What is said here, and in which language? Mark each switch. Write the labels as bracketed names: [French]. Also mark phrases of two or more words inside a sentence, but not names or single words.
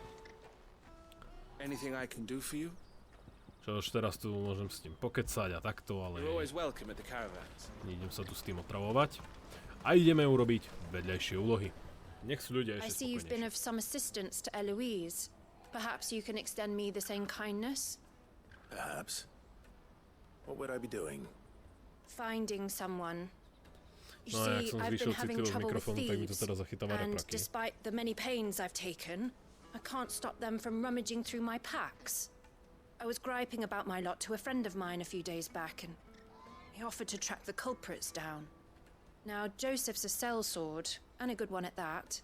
[Slovak] Čo už teraz tu môžem s ním pokecať a takto, ale nejdem sa tu s tým otravovať. A ideme urobiť vedľajšie úlohy. Nech sú ľudia ešte spokojnejší. [English] Finding someone. You [Slovak] No, jak [English] see, [Slovak] som [English] I've [Slovak] zvýšil [English] been having [Slovak] citlivosť [English] trouble with [Slovak] mikrofónu, tak mi to [English] thieves, [Slovak] teraz zachytáva [English] and [Slovak] repraky. [English] despite the many pains I've taken, I can't stop them from rummaging through my packs. I was griping about my lot to a friend of mine a few days back, and he offered to track the culprits down. Now, Joseph's a sellsword, and a good one at that.